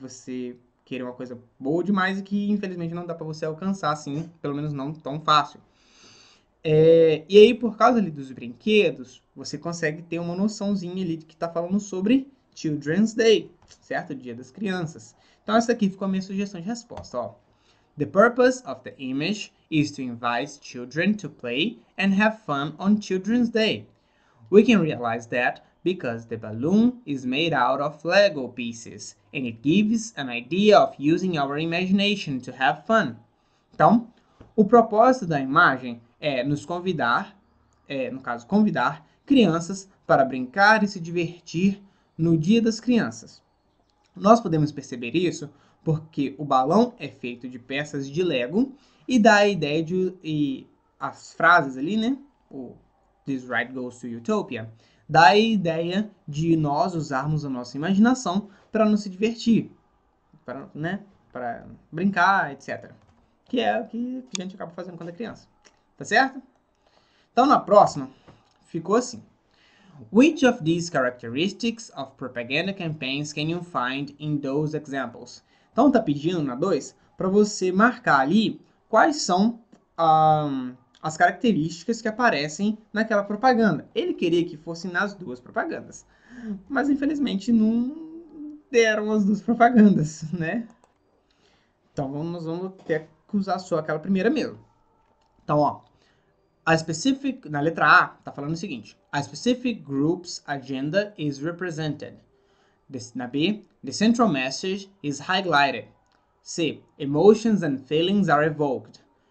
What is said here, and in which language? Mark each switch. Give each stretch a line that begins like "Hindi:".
Portuguese: Você querer uma coisa boa demais e que infelizmente não dá para você alcançar assim, pelo menos não tão fácil. E aí, por causa ali dos brinquedos, você consegue ter uma noçãozinha ali de que está falando sobre Children's Day, certo? Dia das Crianças. Então, essa aqui ficou a minha sugestão de resposta, ó.
English: The purpose of the image is to invite children to play and have fun on Children's Day. We can realize that because the balloon is made out of Lego pieces and it gives an idea of using our imagination to have fun.
Portuguese: Então, o propósito da imagem é nos convidar, no caso, convidar crianças para brincar e se divertir no Dia das Crianças. Nós podemos perceber isso porque o balão é feito de peças de Lego e dá a ideia e as frases ali, né?
English: This ride goes to Utopia,
Portuguese: dá a ideia de nós usarmos a nossa imaginação para nos divertir, para, né, para brincar, etc. Que é o que a gente acaba fazendo quando é criança. Tá certo? Então, na próxima, ficou assim.
English: Which of these characteristics of propaganda campaigns can you find in those examples?
Portuguese: Então, tá pedindo na 2 para você marcar ali quais são as características que aparecem naquela propaganda. Ele queria que fossem nas duas propagandas, mas infelizmente não deram as duas propagandas, né? Então nós vamos ter que usar só aquela primeira mesmo. Então, ó, na letra A, tá falando o seguinte:
English: a specific group's agenda is represented.
Portuguese: Na B,
English: the central message is highlighted. C, emotions and feelings are evoked.